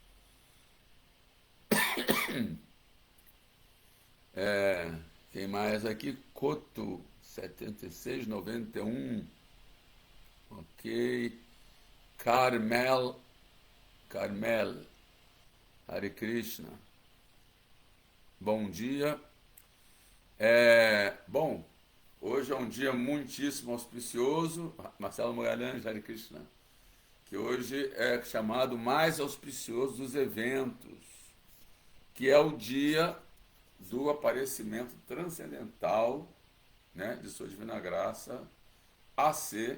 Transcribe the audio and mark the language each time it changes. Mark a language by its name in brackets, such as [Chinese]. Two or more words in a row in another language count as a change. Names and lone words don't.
[Portuguese] Quem mais aqui? Coto, 7691, ok. Carmel, Hare Krishna. Bom dia. Bom, hoje é um dia muitíssimo auspicioso, Marcelo Magalhães, Hare Krishna, que hoje é chamado mais auspicioso dos eventos, que é o dia do aparecimento transcendental, né, de Sua Divina Graça, A.C.